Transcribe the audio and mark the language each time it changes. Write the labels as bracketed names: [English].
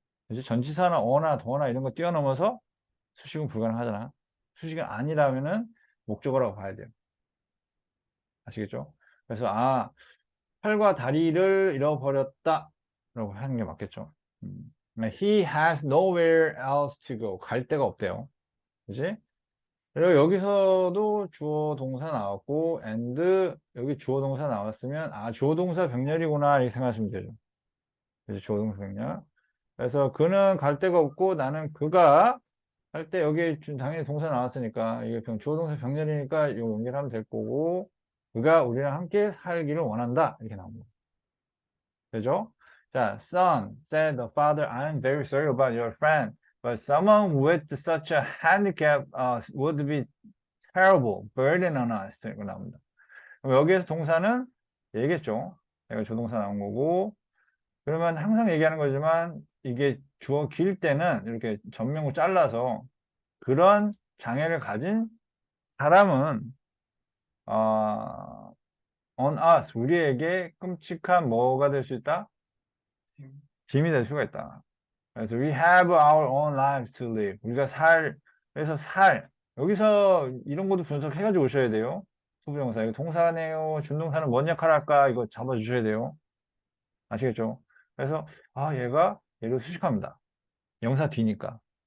[Korean] 이제 전치사나 어나 더나 이런 거 뛰어넘어서 수식은 불가능하잖아. 수식이 아니라면은 목적어라고 봐야 돼요. 아시겠죠? 그래서 팔과 다리를 잃어버렸다 라고 하는 게 맞겠죠. [English] He has nowhere else to go. [Korean] 갈 데가 없대요. 그지? 그리고 여기서도 주어 동사 나왔고 and 여기 주어 동사 나왔으면 주어 동사 병렬이구나 이렇게 생각하시면 되죠. 그래서 주어 동사 병렬. 그래서 그는 갈 데가 없고 나는 그가 할 때 여기 당연히 동사 나왔으니까 이게 주어 동사 병렬이니까 이거 연결하면 될 거고 그가 우리랑 함께 살기를 원한다 이렇게 나옵니다. 되죠? [English] 자, son said the father, I'm very sorry about your friend, but someone with such a handicap would be terrible burden on us. [Korean] 이거 나옵니다. 그럼 여기에서 동사는 얘기했죠. 얘가 조동사 나온 거고 그러면 항상 얘기하는 거지만 이게 주어 길 때는 이렇게 전명구 잘라서 그런 장애를 가진 사람은 어, [English] on us [Korean] 우리에게 끔찍한 뭐가 될 수 있다? 짐이 될 수가 있다. [English] 그래서 we have our own lives to live. [Korean] 우리가 그래서 여기서 이런 것도 분석해가지고 오셔야 돼요. 소부정사. 이거 동사네요. 준동사는 뭔 역할을 할까? 이거 잡아주셔야 돼요. 아시겠죠? 그래서, 얘가 얘를 수식합니다. 명사 뒤니까.